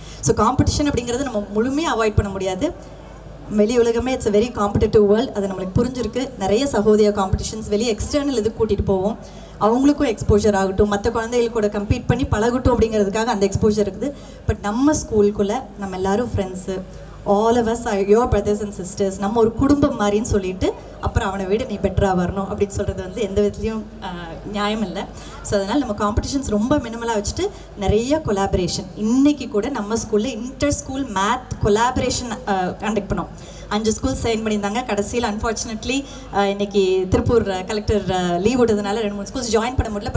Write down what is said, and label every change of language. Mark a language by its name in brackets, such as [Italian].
[Tamil] So competition அப்படிங்கிறது நம்ம முழுமையாக அவாய்ட் பண்ண முடியாது. வெளி உலகமே [English] it's a very competitive world, [Tamil] அது நம்மளுக்கு புரிஞ்சிருக்கு. நிறைய சகோதரிய காம்படிஷன்ஸ் வெளியே எக்ஸ்டர்னல் இது கூட்டிகிட்டு போவோம், அவங்களுக்கும் எக்ஸ்போஜர் ஆகட்டும், மற்ற குழந்தைகள் கூட கம்பீட் பண்ணி பழகட்டும் அப்படிங்கிறதுக்காக அந்த எக்ஸ்போஜர் இருக்குது. பட் நம்ம ஸ்கூலுக்குள்ளே நம்ம எல்லோரும் friends, [English] All of us are your brothers and sisters. [Tamil] நம்ம ஒரு குடும்பம் மாதிரின்னு சொல்லிட்டு அப்புறம் அவனை விட நீ பெட்டராக வரணும் அப்படின்னு சொல்கிறது வந்து எந்த விதத்துலையும் நியாயம் இல்லை. ஸோ அதனால் நம்ம காம்படிஷன்ஸ் ரொம்ப மினிமலாக வச்சுட்டு நிறைய கொலாபரேஷன். இன்றைக்கி கூட நம்ம ஸ்கூலில் inter school math collaboration conduct பண்ணோம். 5 ஸ்கூல் சைன் பண்ணியிருந்தாங்க. கடைசியில் அன்ஃபார்ச்சுனேட்லி இன்றைக்கி திருப்பூர் கலெக்டர் லீவ் விட்டதுனால 2-3 ஸ்கூல்ஸ் ஜாயின் பண்ண முடியல.